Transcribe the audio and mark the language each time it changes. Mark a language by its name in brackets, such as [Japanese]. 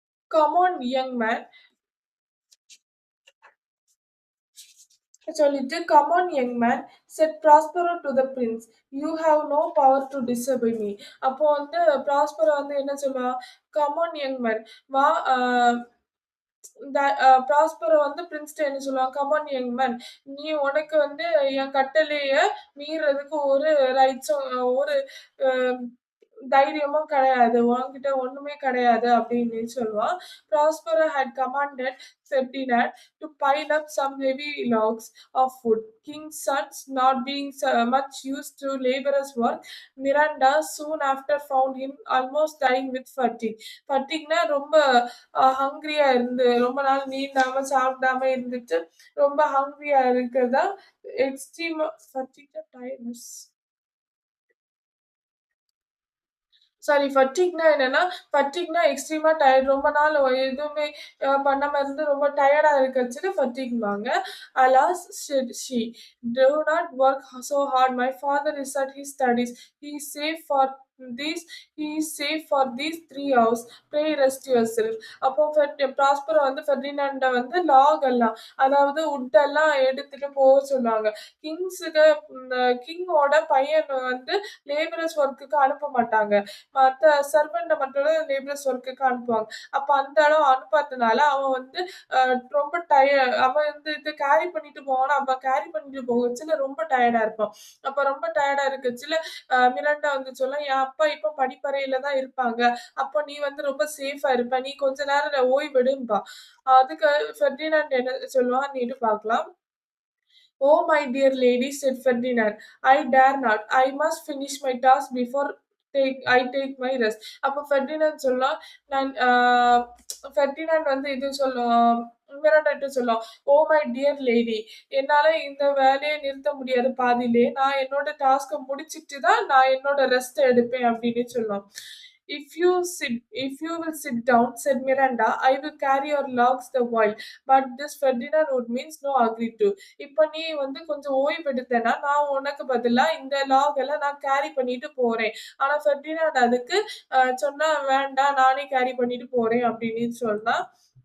[English] "Come on, young man," [Tamil] சொல்லிட்டு, [English] "Come on, young man," said Prospero to the prince. "You have no power to disobey me." [Tamil] அப்போ வந்து Prospero வந்து என்ன சொல்லுவான், [English] "Come on, young man." [Tamil] வா அ த Prospero வந்து பிரின்ஸ்ட்ட என்ன சொல்லுவான், [English] "Come on young man. [Tamil] நீ உனக்கு வந்து என் கட்டளைய மீறுறதுக்கு ஒரு ரைட்ஸும் ஒரு அ தைரியமும் கிடையாது. உன்கிட்ட ஒண்ணுமே கிடையாது." அப்படின்னு சொல்லுவான். [English] Prospero had commanded Ferdinand to pile up some heavy logs of wood. King's sons not being much used to laborious work, Miranda soon after found him almost dying with fatigue. [Tamil] Fatigueனா ரொம்ப ஹங்ரியா இருந்து ரொம்ப நாள் நீந்தாம, சாப்பிடாம இருந்துட்டு ரொம்ப ஹங்ரியா இருக்கிறதா எக்ஸ்ட்ரீம் ஃபட்டிக் டயர்ட்னஸ். சாரி ஃபட்டிக்னா என்னன்னா, ஃபட்டிக்னா எக்ஸ்ட்ரீமா tired ரொம்ப நாள் எதுவுமே பண்ணாம இருந்து ரொம்ப டயர்டா இருக்கச்சுல ஃபட்டிக்பாங்க. [English] Alas said she, "Do not work so hard. My father is at his studies. He is safe for these he is safe for these 3 hours. Pray rest yourself." [Tamil] அப்போ Prospero வந்து ஃபெர்டினாண்ட வந்து லாக் எல்லாம், அதாவது வுட் எல்லாம் எடுத்துட்டு போக சொல்லுவாங்க. கிங்ஸுக்கு கிங்கோட பையன் வந்து லேபரர்ஸ் ஒர்க்குக்கு அனுப்ப மாட்டாங்க. மத்த சர்வெண்ட்ட மட்டும் தான் லேபரர்ஸ் ஒர்க்குக்கு அனுப்புவாங்க. அப்ப அந்த அளவு அனுப்பாதனால அவன் வந்து அ ரொம்ப அவன் வந்து இது கேரி பண்ணிட்டு போவானா, அப்ப கேரி பண்ணிட்டு போகச்சுல ரொம்ப டயர்டா இருப்பான். அப்ப ரொம்ப டயர்டா இருக்கச்சுல மிராண்டா வந்து சொல்லும், "என் அப்பா இப்ப படிப்பறையில தான் இருப்பாங்க. அப்ப நீ வந்து ரொம்ப சேஃபா இருப்ப. நீ கொஞ்ச நேரம் ஓய்வெடும்பா." அதுக்கு ஃபெர்டினாண்ட் என்ன சொல்லுவான்னு பார்க்கலாம். [English] "Oh, my dear lady," said Ferdinand, "I dare not. I must finish my task before take my rest." [Tamil] அப்போ ஃபெர்டினாண்ட் சொல்லும், நான் ஃபெர்டினாண்ட் வந்து இது சொல்லும், மிராண்டாட்ட சொல்லும், [English] "oh my dear lady, [Tamil] என்னால இந்த வேலைய நிறுத்த முடியாது பாதியிலே. நான் என்னோட டாஸ்க்க முடிச்சுட்டு தான் நான் என்னோட ரெஸ்ட் எடுப்பேன்." அப்படின்னு சொல்லும். [English] If you will sit down," said Miranda, "I will carry your logs the while." But this Ferdinand would means no agree to. [Tamil] இப்ப நீ வந்து கொஞ்சம் ஓய்வு எடுத்தேன்னா, நான் உனக்கு பதிலா இந்த லாக் எல்லாம் நான் கேரி பண்ணிட்டு போறேன். ஆனா ஃபெர்டினாண்ட் அதுக்கு சொன்னா, "வேண்டாம் நானே கேரி பண்ணிட்டு போறேன்" அப்படின்னு சொன்னா.